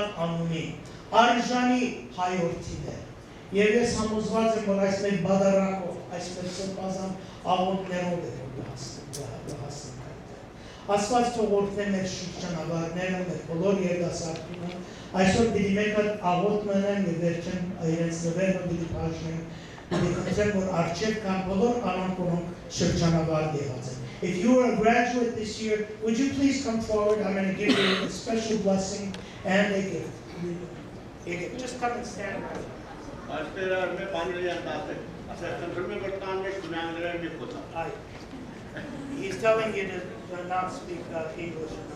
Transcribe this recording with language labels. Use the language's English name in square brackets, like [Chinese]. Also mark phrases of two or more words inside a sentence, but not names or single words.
[Armenian] անունին, արժանի հայորդիներ։ Եվ ես համոզված եմ, որ այս մեր բադարակով, այս մեր սրբազան աղոթներով է հասնենք այդտեղ։ Աստված թող օրհնի մեր շրջանավարտները, մեր բոլոր երդասարտները, այսօր պիտի մեկ հատ աղոթ մնան եւ վերջին իրենց նվերը պիտի բաժնեն, պիտի խնդրեմ, որ առջև կան բոլոր անոնք, որոնք շրջանավարտ եղած են։ [English] If you are a graduate this year, would you please come forward? I'm going to give you a special blessing and a gift. Just come and stand right. He's telling you to not speak English.